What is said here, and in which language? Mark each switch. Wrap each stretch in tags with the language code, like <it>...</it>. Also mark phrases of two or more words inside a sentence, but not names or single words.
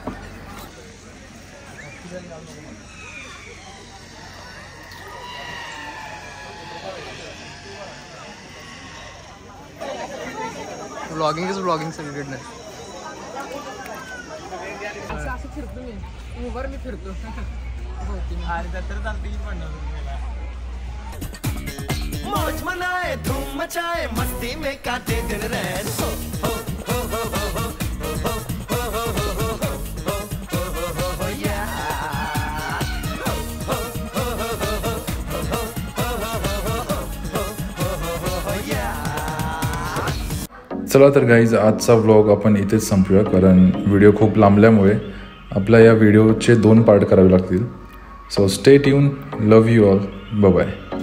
<mr>ब्लॉगिंग सगळीकडनं. असं फिरतो मी उभार, मी फिरतो.</mr> <hi>मौज मनाए धूम मचाए मस्ती में काटे दिन रैन. हो हो हो हो हो हो हो हो हो हो हो हो हो या. हो हो हो हो हो हो हो हो या.</hi> <mr>चला तर गाईज, आजचा व्लॉग आपण इथेच संपूया, कारण व्हिडिओ खूप लांबल्यामुळे आपल्या या व्हिडिओचे 2 पार्ट करावे लागतील.</mr> <en>So stay tune. Love you all. Bye bye.</en>